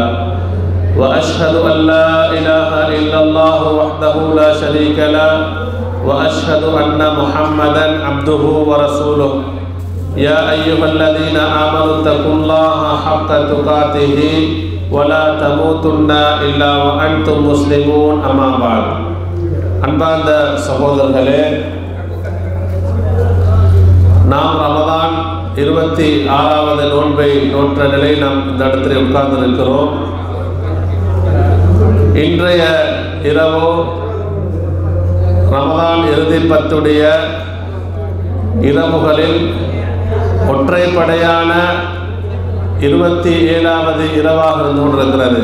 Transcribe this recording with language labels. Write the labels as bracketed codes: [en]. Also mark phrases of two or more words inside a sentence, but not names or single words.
[ar] وأشهد أن لا إله إلا الله وحده لا شريك له وأشهد أن محمدا عبده ورسوله. يا أيها الذين آمنوا اتقوا الله حق تقاته ولا تموتن إلا وأنتم مسلمون. أما بعد. [ta] அன்பார்ந்த சகோதரர்களே, நாம் ரமதான் 26வது நோன்பை நோற்ற நிலையில் நாம் இந்த இடத்தில் உட்கார்ந்திருக்கிறோம். இன்றைய இரவு ரமதான் இறுதி பத்துடைய இரவுகளில் ஒற்றைப்படையான 27வது இரவாக இருந்து கொண்டிருக்கிறது.